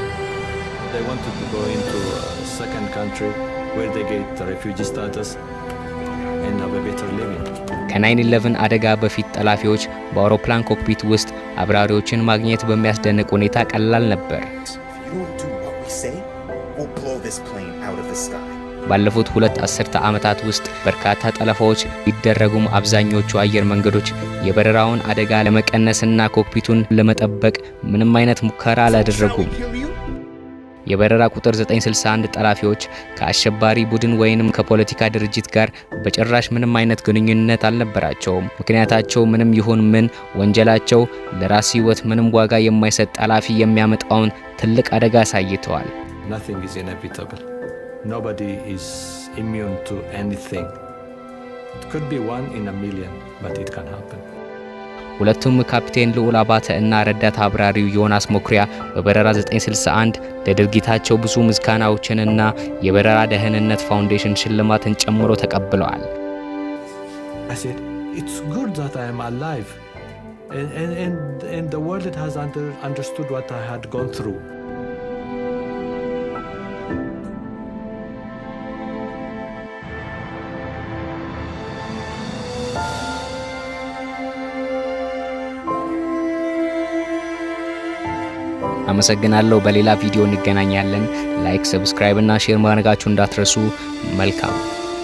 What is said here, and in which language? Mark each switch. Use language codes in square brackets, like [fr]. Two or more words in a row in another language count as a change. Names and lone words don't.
[en] They wanted to go into a second country where they get refugee status and have a better living. [am] ከ9/11 አደጋ በፊት ጠላፊዎች በአውሮፕላን ኮክፒት ውስጥ አብራሪዎችን ማግኘት በሚያስደንቅ ሁኔታ ቀላል ነበር። ባለፉት 2 አስርተ ዓመታት ውስጥ በርካታ ጠለፋዎች ቢደረጉም አብዛኞቹ አየር መንገዶች የበረራውን አደጋ ለመቀነስና ኮክፒቱን ለመጠበቅ ምንም አይነት ሙከራ አላደረጉም። የበረራ ቁጥር 961 ጠላፊዎች ከአሸባሪ ቡድን ወይንም ከፖለቲካ ድርጅት ጋር በጭራሽ ምንም አይነት ግንኙነት አልነበራቸውም። ምክንያታቸው ምንም ይሁን ምን ወንጀላቸው ለራስ ሕይወት ምንም ዋጋ የማይሰጥ ጠላፊ የሚያመጣውን ትልቅ አደጋ አሳይተዋል። [en] Nothing is inevitable. Nobody is immune to anything. It could be 1 in a million, but it can happen. [am] ሁለቱም ካፕቴን ልዑል አባተ እና ረዳት አብራሪው ዮናስ ሞክሪያ በበረራ 961 ለድርጊታቸው ብዙ ምስጋናዎችንና የበረራ ደህንነት ፋውንዴሽን ሽልማትን ጨምሮ ተቀብለዋል። [en] I said, it's good that I am alive. And the world has understood what I had gone through. [am] አመሰግናለሁ። በሌላ ቪዲዮ እንገናኛለን። [en] like, subscribe [am] እና ሼር ማድረጋችሁ እንዳትረሱ። መልካም